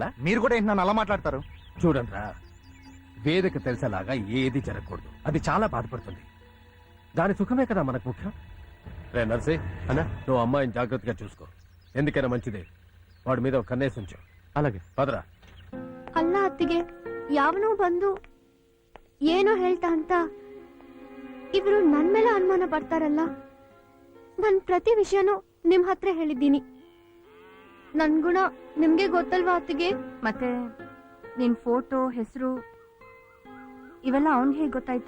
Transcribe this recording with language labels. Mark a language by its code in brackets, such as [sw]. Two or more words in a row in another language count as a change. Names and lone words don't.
[te] మీరు కూడా ఏంటి నన్ను అలా మాట్లాడతారు? చూడండిరా వేదకు తెలిసేలాగా ఏది జరగకూడదు అది చాలా బాధపడుతుంది దాని సుఖమే కదా మనకు ముఖ్యం రే నర్సే అన్న నువ్వు అమ్మాయిని జాగ్రత్తగా చూసుకో ఎందుకైనా మంచిదే వాడి మీద ఒక కన్నేసి ఉంచు అలాగే పదరా [kn] ಅಲ್ಲ ಅತ್ತಿಗೆ ಯಾವನೋ ಬಂದು ಏನೋ ಹೇಳ್ತಾ ಅಂತ ಇವರು ನನ್ ಮೇಲೆ ಅನುಮಾನ ಪಡ್ತಾರಲ್ಲ ನನ್ ಪ್ರತಿ ವಿಷಯನೂ ನಿಮ್ ಹತ್ರ ಹೇಳಿದ್ದೀನಿ ನನ್ ಗುಣ ನಿಮ್ಗೆ ಗೊತ್ತಲ್ವಾ ಅತ್ತಿಗೆ ಮತ್ತೆ ನಿನ್ ಫೋಟೋ ಹೆಸರು ಇವೆಲ್ಲ ಅವನ್ಗೆ ಹೇಗೆ ಗೊತ್ತಾಯ್ತು?